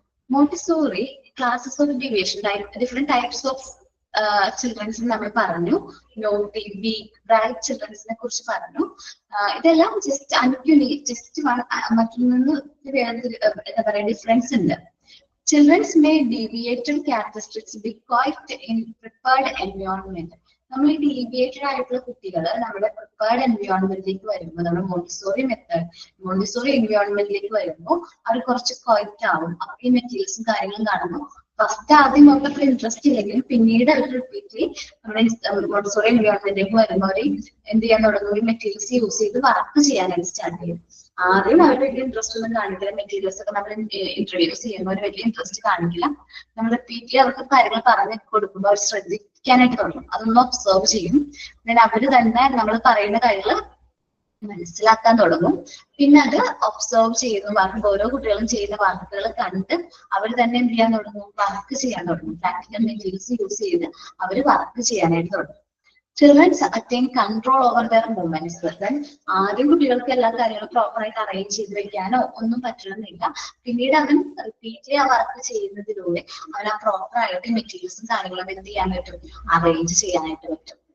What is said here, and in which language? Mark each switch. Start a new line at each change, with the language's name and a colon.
Malayalam: Montessori classes of deviation, different types of ചിൽഡ്രൻസിന് നമ്മൾ പറഞ്ഞു. Naughty, week, bright ചിൽഡ്രൻസിനെ കുറിച്ച് പറഞ്ഞു. ഇതെല്ലാം ജസ്റ്റ് മറ്റൊന്ന് എന്താ പറയാ ഡിഫറൻസ് ഉണ്ട്.
English: Children's may deviated characteristics be quite in prepared environment.
Malayalam: നമ്മൾ ഈ ഡീവിയേറ്റഡ് ആയിട്ടുള്ള കുട്ടികൾ നമ്മുടെ പ്രിപ്പയർഡ് എൻവയോൺമെന്റിലേക്ക് വരുമ്പോൾ, നമ്മുടെ മോണ്ടിസോറി എൻവയോൺമെന്റിലേക്ക് വരുമ്പോൾ അവർ കുറച്ച് ക്വയറ്റ് ആവും. അപ്പൊ ഈ മെറ്റീരിയൽസും കാര്യങ്ങളും കാണുമ്പോൾ ഫസ്റ്റ് ആദ്യം അവർക്ക് ഇൻട്രസ്റ്റ് ഇല്ലെങ്കിലും പിന്നീട് അവർ റിപ്പീറ്റ്ലി നമ്മുടെ മോണ്ടിസോറി എൻവയോൺമെന്റിലേക്ക് വരുമ്പോൾ അവർ എന്ത് ചെയ്യാൻ തുടങ്ങും, ഈ മെറ്റീരിയൽസ് യൂസ് ചെയ്ത് വർക്ക് ചെയ്യാനായിട്ട് സ്റ്റാർട്ട് ചെയ്യും. ആദ്യം അവർ വലിയ ഇൻട്രസ്റ്റ് ഒന്നും കാണിക്കില്ല. മെറ്റീരിയൽസ് ഒക്കെ നമ്മൾ ഇൻട്രൊഡ്യൂസ് ചെയ്യുമ്പോൾ ഒരു വലിയ ഇൻട്രസ്റ്റ് കാണിക്കില്ല. നമ്മൾ റിപ്പീറ്റ്ലി അവർക്ക് കാര്യങ്ങൾ പറഞ്ഞു കൊടുക്കുമ്പോൾ അവർ ശ്രദ്ധിക്കാനായിട്ട് തുടങ്ങും, അതൊന്ന് ഒബ്സർവ് ചെയ്യും. പിന്നെ അവര് തന്നെ നമ്മൾ പറയുന്ന കാര്യങ്ങൾ മനസ്സിലാക്കാൻ തുടങ്ങും. പിന്നെ അത് ഒബ്സർവ് ചെയ്യുന്നു, ഓരോ കുട്ടികളും ചെയ്യുന്ന വർക്കുകൾ കണ്ട് അവർ തന്നെ എന്ത് ചെയ്യാൻ തുടങ്ങും, വർക്ക് ചെയ്യാൻ തുടങ്ങും. പ്രാക്ടിക്കൽ മെറ്റീരിയൽസ് യൂസ് ചെയ്ത് അവർ വർക്ക് ചെയ്യാനായിട്ട് തുടങ്ങും.
English: Children attain control over their movements.
Malayalam: ആദ്യം കുട്ടികൾക്ക് എല്ലാ കാര്യങ്ങളും പ്രോപ്പറായിട്ട് അറേഞ്ച് ചെയ്ത് വെക്കാനോ ഒന്നും പറ്റണമെന്നില്ല. പിന്നീട് അവൻ റിപ്പീറ്റ്ലി ആ വർക്ക് ചെയ്യുന്നതിലൂടെ അവൻ ആ പ്രോപ്പറായിട്ട് മെറ്റീരിയൽസും കാര്യങ്ങളും എന്ത് ചെയ്യാൻ പറ്റും, അറേഞ്ച് ചെയ്യാനായിട്ട് പറ്റും.